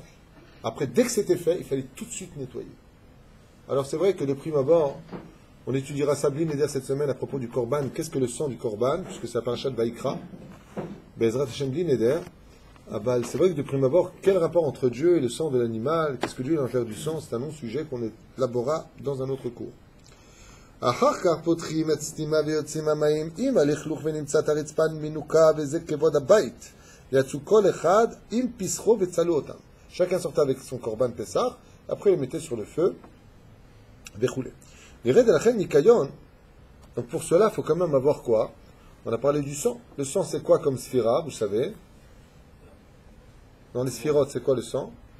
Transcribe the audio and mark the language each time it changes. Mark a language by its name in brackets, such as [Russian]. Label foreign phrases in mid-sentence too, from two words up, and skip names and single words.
[French] Après, dès que c'était fait, il fallait tout de suite nettoyer. Alors c'est vrai que de prime abord, on étudiera [Hebrew] בלי נדר [French] cette semaine à propos du Korban. Qu'est-ce que le sang du Korban? Puisque c'est la parasha de Vaïkra. [Hebrew] בעזרת השם בלי נדר. [French] C'est vrai que de prime abord, quel rapport entre Dieu et le sang de l'animal? Qu'est-ce que Dieu va faire du sang? C'est un long sujet qu'on élaborera dans un autre cours. [Hebrew] אחר כך פותחים את סתימה ויוצאים המים עם הלכלוך ונמצאת הרצפה מנוקה וזה כבוד הבית. יצאו כל אחד עם פסחו וצלו אותם. [French] Chacun sortait avec son [Hebrew] קרבן פסח, [French] après il le mettait sur le feu, déroulé. Donc pour cela, il faut quand même avoir quoi? On a parlé du sang. Le sang, c'est quoi comme sphira, vous savez? Dans les sphirotes, c'est quoi le sang?